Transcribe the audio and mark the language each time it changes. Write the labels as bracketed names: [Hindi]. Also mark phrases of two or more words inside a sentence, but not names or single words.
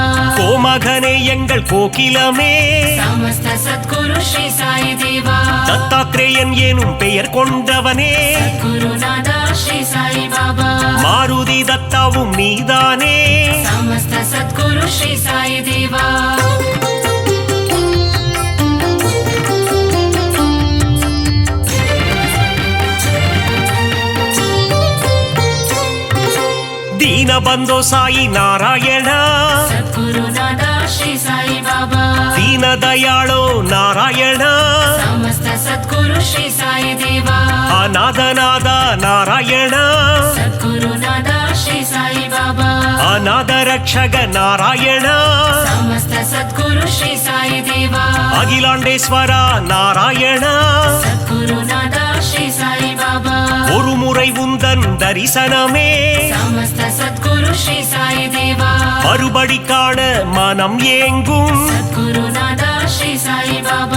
[Tamil] கோமகனே எங்கள் கோகிலமே சமஸ்த சத்குரு ஸ்ரீ சாயி தேவா தத்தாத்ரேயன் எனும் பெயர் கொண்டவனே சத்குருநாதா ஸ்ரீ சாயி பாபா மாருதி தத்தாவும் நீதானே சமஸ்த சத்குரு ஸ்ரீ சாயி தேவா [Kannada] ದೀನಬಂಧೋ ಸಾಯಿ ನಾರಾಯಣ ಸದ್ಗುರುನಾಥ ಶ್ರೀ ಸಾಯಿ ಬಾಬಾ ದೀನ ದಯಾಳೋ ನಾರಾಯಣ ಸಮಸ್ತ ಸದ್ಗುರು ಶ್ರೀ ಸಾಯಿ ದೇವ ಅನಾಥನಾದ ನಾರಾಯಣ ಸದ್ಗುರುನಾಥ ಶ್ರೀ ಸಾಯಿ ಬಾಬಾ ಅನಾಥ ರಕ್ಷಕ ನಾರಾಯಣ ಸಮಸ್ತ ಸದ್ಗುರು ಶ್ರೀ ಸಾಯಿ ದೇವ [Tamil] அகிலாண்டேஸ்வர நாராயண சத்குருநாத ஸ்ரீ சாய் பாபா ஒரு முறை உந்தன் தரிசனமே சமஸ்த சத்குரு ஸ்ரீ சாய் தேவா மறுபடி காண மனம் ஏங்கும் சத்குருநாத ஸ்ரீ சாய் பாபா